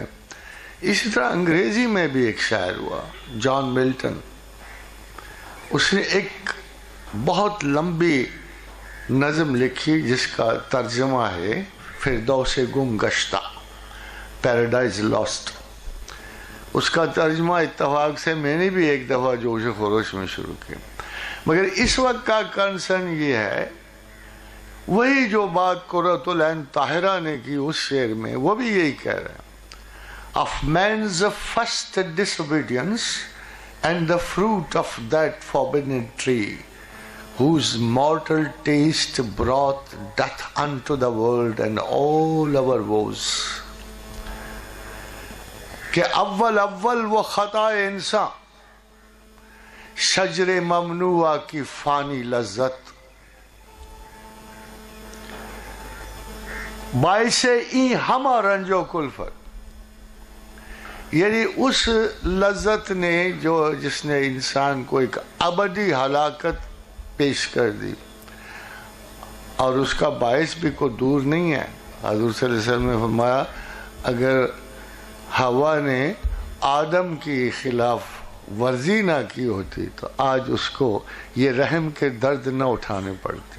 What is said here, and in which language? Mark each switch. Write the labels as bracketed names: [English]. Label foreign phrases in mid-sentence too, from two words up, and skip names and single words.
[Urdu] اسی طرح انگریزی میں بھی ایک شاعر ہوا، جان ملٹن، اس نے ایک بہت لمبی نظم لکھی جس کا ترجمہ ہے فردوس گم گشتہ، پیراڈائز لاسٹ۔ اس کا ترجمہ اتفاق سے میں نے بھی ایک دفعہ جوش و خروش میں شروع کیا، مگر اس وقت کا کنسرن یہ ہے، وہی جو بات قرۃ العین طاہرہ نے کی اس شعر میں، وہ بھی یہی کہہ رہے ہیں، [English] of man's first disobedience and the fruit of that forbidden tree, whose mortal taste brought death unto the world and all our woes. [Urdu] کہ اول وہ خطا انسان، شجر ممنوعہ کی فانی لذت، [Persian] باعث این ہما رنج و کلفت، [Urdu] یعنی اس لذت نے جس نے انسان کو ایک ابدی ہلاکت پیش کر دی، اور اس کا باعث بھی کوئی دور نہیں ہے۔ حضور [Arabic] صلی اللہ علیہ وسلم [Urdu] نے فرمایا اگر ہوا نے آدم کی خلاف ورزی نہ کی ہوتی تو آج اس کو یہ رحم کے درد نہ اٹھانے پڑتے۔